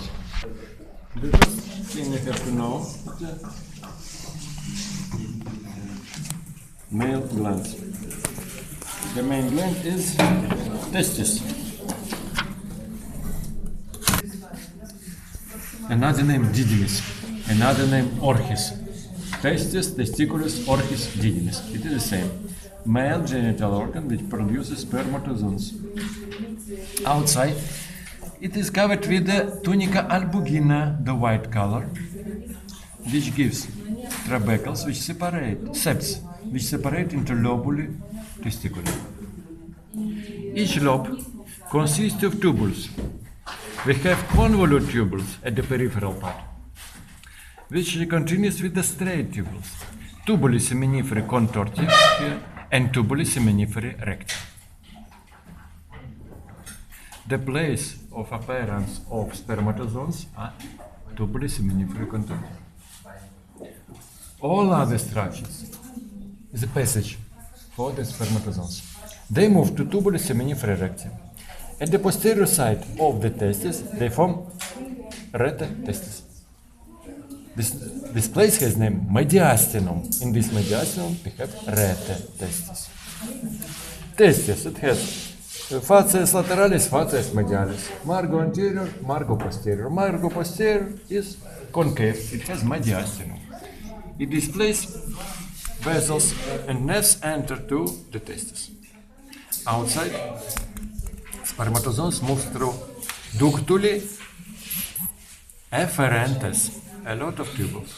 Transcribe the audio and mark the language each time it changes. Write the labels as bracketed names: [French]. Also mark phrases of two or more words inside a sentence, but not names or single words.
[English] The first thing you have to know is the male gland. The main gland is testis. Another name didymis, another name orchis. [Latin] Testis, testiculus, orchis, didymis. [English] It is the same. Male genital organ which produces spermatozoons. Outside, it is covered with the tunica albugina, the white color, which gives trabecles which separate, septs, which separate into [Latin] lobuli testiculi. [English] Each lobe consists of tubules. We have convolute tubules at the peripheral part, which continues with the straight tubules. [Latin] Tubuli seminiferi contorti [English] here and [Latin] tubuli seminiferi recti. [English] The place of appearance of spermatozoons are [Latin] tubuli seminiferi contorti. [English] All other structures is a passage for the spermatozoons. They move to [Latin] tubuli seminiferi recti. [English] At the posterior side of the testis, they form [Latin] rete testis. [English] This place has name mediastinum. In this mediastinum, we have [Latin] rete testis. [English] Testis, it has [Latin] facies lateralis, facies medialis. Margo anterior, margo posterior. [English] Margo posterior is concave. It has mediastinum. It displays vessels and nerves enter to the testis. Outside, spermatozoons move through [Latin] ductuli efferentes, [English] a lot of tubules.